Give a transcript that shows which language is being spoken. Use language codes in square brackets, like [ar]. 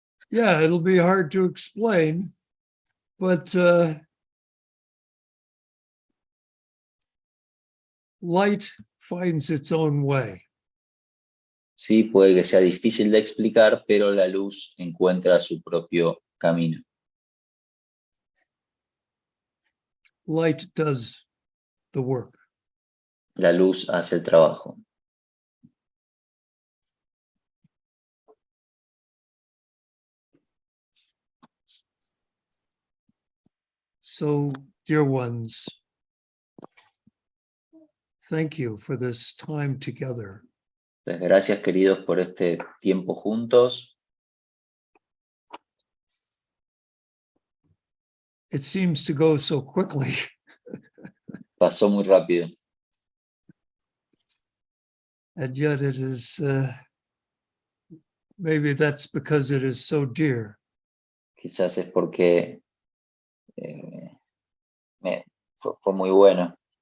[en] Yeah, it'll be hard to explain, but light finds its own way. [es] Sí, puede que sea difícil de explicar, pero la luz encuentra su propio camino. [en] Light does the work. [es] La luz hace el trabajo. [en] So, dear ones, thank you for this time together. [es] Entonces, gracias, queridos, por este tiempo juntos. [en] It seems to go so quickly. [es] Pasó muy rápido. [en] And yet it is, maybe that's because it is so dear. [es] Quizás es porque fue muy bueno.